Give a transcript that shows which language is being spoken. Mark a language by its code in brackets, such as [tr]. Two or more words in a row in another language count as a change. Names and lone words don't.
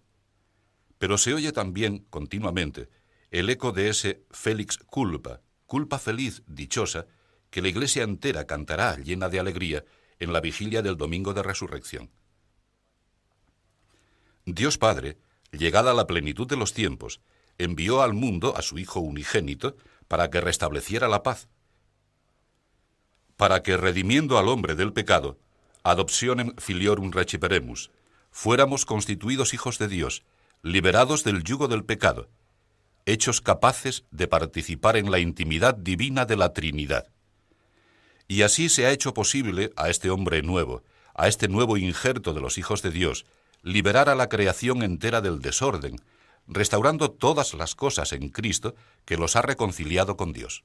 [es] Pero se oye también, continuamente, el eco de ese [la] Felix culpa, [es] culpa feliz, dichosa, que la Iglesia entera cantará llena de alegría en la vigilia del Domingo de Resurrección. Dios Padre, llegada a la plenitud de los tiempos, envió al mundo a su Hijo unigénito para que restableciera la paz, para que, redimiendo al hombre del pecado, [la] adoptionem filiorum reciperemus, [es] fuéramos constituidos hijos de Dios, liberados del yugo del pecado, hechos capaces de participar en la intimidad divina de la Trinidad. Y así se ha hecho posible a este hombre nuevo, a este nuevo injerto de los hijos de Dios, liberar a la creación entera del desorden, restaurando todas las cosas en Cristo que los ha reconciliado con Dios.